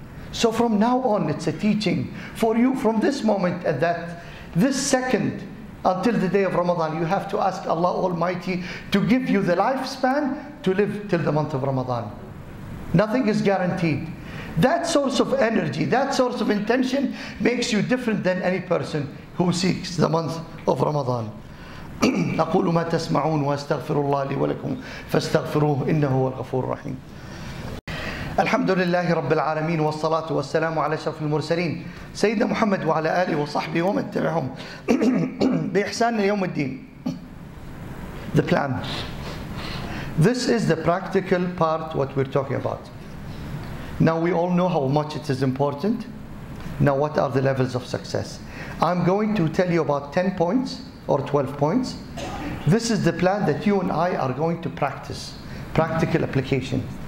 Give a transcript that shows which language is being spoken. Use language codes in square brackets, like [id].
[en] So from now on, it's a teaching for you from this moment and this second until the day of Ramadan. You have to ask Allah Almighty to give you the lifespan to live till the month of Ramadan. Nothing is guaranteed. That source of energy, that source of intention makes you different than any person who seeks the month of Ramadan. [ar] أقول ما تسمعون وأستغفر الله لي ولكم فاستغفروه إنه هو الغفور الرحيم. الحمد لله رب العالمين والصلاة والسلام على أشرف المرسلين سيدنا محمد وعلى آله وصحبه ومن تبعهم بإحسان يوم الدين. [en] The plan. This is the practical part what we're talking about. Now we all know how much it is important. Now what are the levels of success? I'm going to tell you about 10 points or 12 points. This is the plan that you and I are going to practice. Practical application.